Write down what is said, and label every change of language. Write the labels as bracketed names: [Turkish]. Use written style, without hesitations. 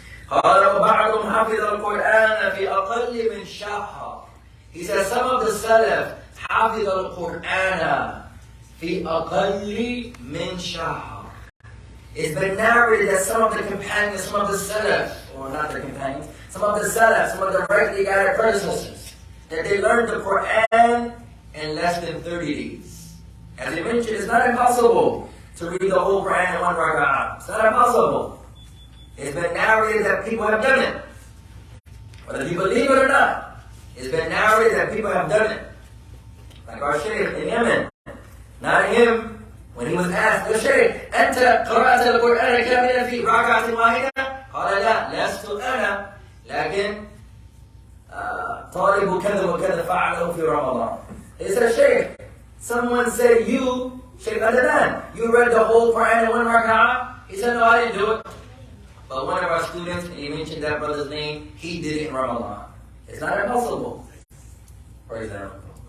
[Arabic] قال وبعضهم حفظ القرآن في أقل من شهر. [English] He says some of the Salaf [Arabic] حفظ القرآن في أقل من شهر. [English] It's been narrated that some of the companions, some of the Salaf, or not the companions, some of the Salaf, some of the rightly guided predecessors, that they learned the Quran in less than 30 days. As I mentioned, it's not impossible to read the whole Quran in 1 rak'ah. It's not impossible. It's been narrated that people have done it. Whether you believe it or not, it's been narrated that people have done it. Like our Shaykh in Yemen. Not him, when he was asked, "Ya Shaykh, [Arabic] أنت قرأت القرآن كاملا في ركعة واحدة?" قال لا, لست أنا. لكن طالب كذا وكذا فعله في رمضان. [English] He said, "Shaykh, someone said you, Shaykh Adnan, you read the whole Quran in 1 rak'ah?" He said, "No, I didn't do it." But one of our students, and he mentioned that brother's name, he did it in Ramadan. It's not impossible. For example.